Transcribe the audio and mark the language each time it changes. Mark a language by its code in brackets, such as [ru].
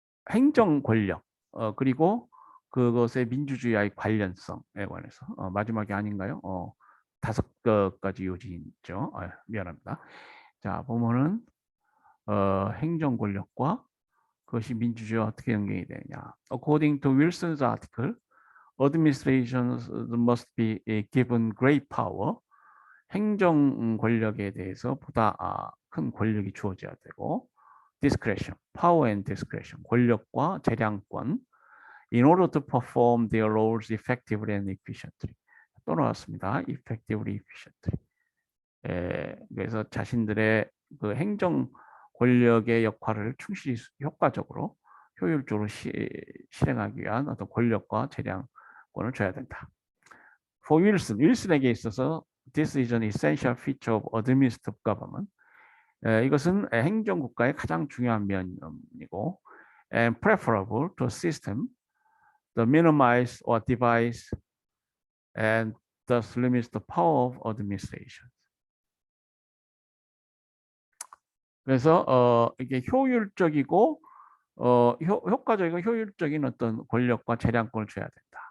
[ko] 행정 권력 그리고 그것의 민주주의와의 관련성에 관해서 마지막이 아닌가요? 5가지 요지 있죠. 미안합니다. 자, 보면은 행정 권력과 그것이 민주주의와 어떻게 연결이 되느냐. [en] According to Wilson's article, administrations must be given great power. [ko] 행정 권력에 대해서 보다 큰 권력이 주어져야 되고, [en] discretion, power and discretion, [ko] 권력과 재량권, [en] in order to perform their roles effectively and efficiently. [ko] 또 나왔습니다. [en] effectively, efficiently. [ko] 그래서 자신들의 그 행정 권력의 역할을 충실히 효과적으로 효율적으로 실행하기 위한 어떤 권력과 재량권을 줘야 된다. [en] For Wilson, [ko] 윌슨에게 있어서 [en] this is an essential feature of administrative government. [ko] 이것은 행정국가의 가장 중요한 면이고 [en] and preferable to a system that minimize or devise and thus limits the power of administration. [ko] 그래서 이게 효율적이고 효과적이고 효율적인 어떤 권력과 재량권을 줘야 된다.